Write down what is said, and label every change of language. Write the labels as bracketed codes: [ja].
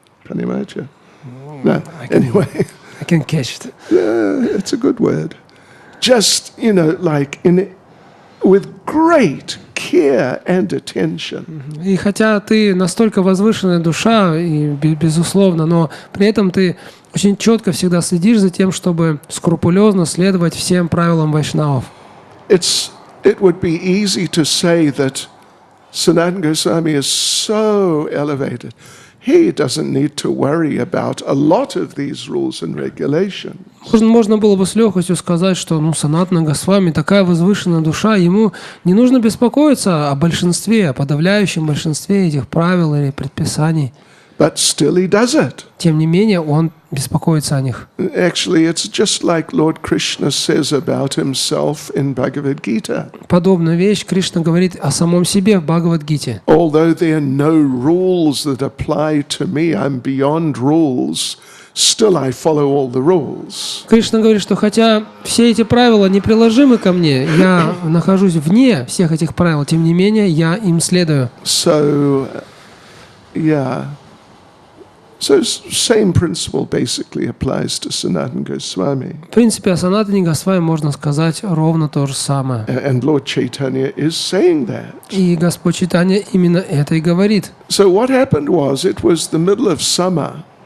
[en] Can you imagine? No, anyway. I can catch it. Yeah, it's a good word. Just, you know, with great care and attention. [ru] И хотя ты настолько возвышенная душа, и безусловно, но при этом ты очень четко всегда следишь за тем, чтобы скрупулезно следовать всем правилам вайшнавов. [en] It would be easy to say that Sanatana Goswami is so elevated. He doesn't need to worry about a lot of these rules and regulations. [ru] Можно было бы с легкостью сказать, что Санатана Госвами такая возвышенная душа, ему не нужно беспокоиться о большинстве, о подавляющем большинстве этих правил или предписаний. [en] But still he does it. [ru] Тем не менее, он беспокоится о них. [en] Actually, it's just like Lord Krishna says about himself in Bhagavad Gita. [ru] Подобную вещь Кришна говорит о самом себе в Бхагавад-гите. [en] Although there are no rules that apply to me, I'm beyond rules, still I follow all the rules. [ru] Кришна говорит, что хотя все эти правила неприложимы ко мне, я нахожусь вне всех этих правил, тем не менее, я им следую. [en] So, yeah. So same principle basically applies to Sanatana Goswami. [ru] В принципе, о Санатане Госвами можно сказать ровно то же самое. [en] And Lord Caitanya is saying that. [ru] И Господь Чайтанья именно это и говорит. [en] So what happened was, it was the middle of summer.